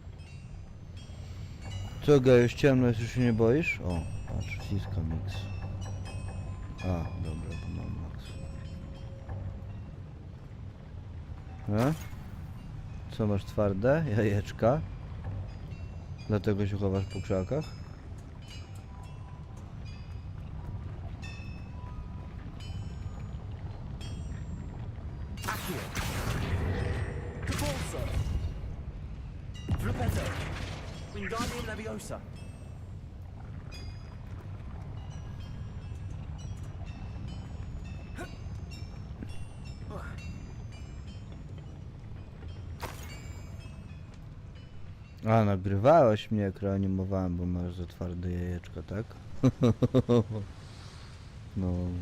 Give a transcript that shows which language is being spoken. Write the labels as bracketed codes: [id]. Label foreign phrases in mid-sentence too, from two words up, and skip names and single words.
[pl] Co, Gajus, ciemno jest, już się nie boisz? O, patrz, wciska mix. A, dobra, bo mam max. Co, masz twarde? Jajeczka? Dlatego się chowasz po krzakach? Accio. Depulso. Repetto. Wingardium Leviosa. A, nagrywałeś mnie, jak reanimowałem, bo masz za twarde jajeczka, tak?